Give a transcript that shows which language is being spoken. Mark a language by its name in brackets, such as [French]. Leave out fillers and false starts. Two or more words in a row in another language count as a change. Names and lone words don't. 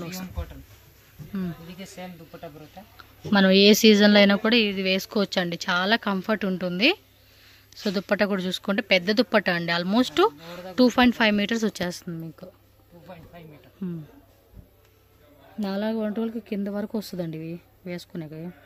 [Telugu] కాటన్. [Kannada] ಇದಕ್ಕೆ ಸೇಮ್ ದುಪ್ಪಟಾ ಬರುತ್ತೆ. [Telugu] మనం ఏ సీజన్లో అయినా కూడా ఇది వేసుకోవచ్చు అండి, చాలా కంఫర్ట్ ఉంటుంది. సో దుప్పటా కూడా చూసుకుంటే పెద్ద దుప్పటా అండి, ఆల్మోస్ట్ 2.5 మీటర్స్ వచ్చేస్తుంది మీకు. 2.5 మీటర్. 4 గంటలకి కింద వరకు వస్తుందండి ఇవి వేసుకునేవి.